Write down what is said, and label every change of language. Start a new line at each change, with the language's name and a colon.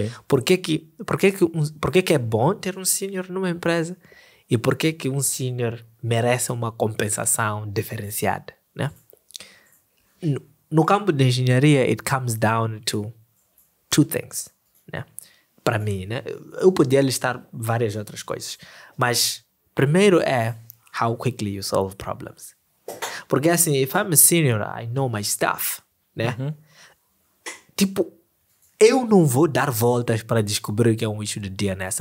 Portuguese: Por que é bom ter um senior numa empresa e por que um senior merece uma compensação diferenciada, né? No campo de engenharia,
English: it comes down to two things, né?
Portuguese: para mim, né? Eu podia listar várias outras coisas. Mas primeiro é
English: how quickly you solve problems.
Portuguese: Porque assim,
English: if I'm a senior, I know my stuff, né?
Portuguese: Tipo, eu não vou dar voltas para descobrir o que é um issue de DNS.